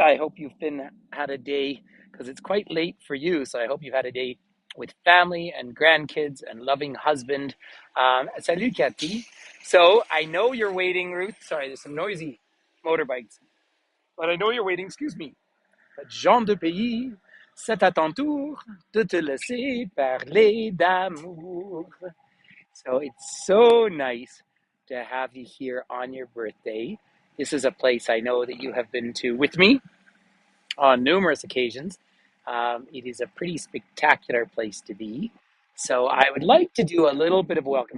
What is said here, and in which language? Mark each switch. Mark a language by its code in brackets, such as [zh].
[en] I hope you've been had a day because it's quite late for you. So I hope you've had a day with family and grandkids and loving husband. Salut, Cathy. So I know you're waiting, Ruth. Sorry, there's some noisy motorbikes. But I know you're waiting, excuse me. [fr] Jean de pays, c'est à ton tour de te laisser parler d'amour. [en] So it's so nice to have you here on your birthday. This is a place I know that you have been to with me on numerous occasions. It is a pretty spectacular place to be. So I would like to do a little bit of a welcome.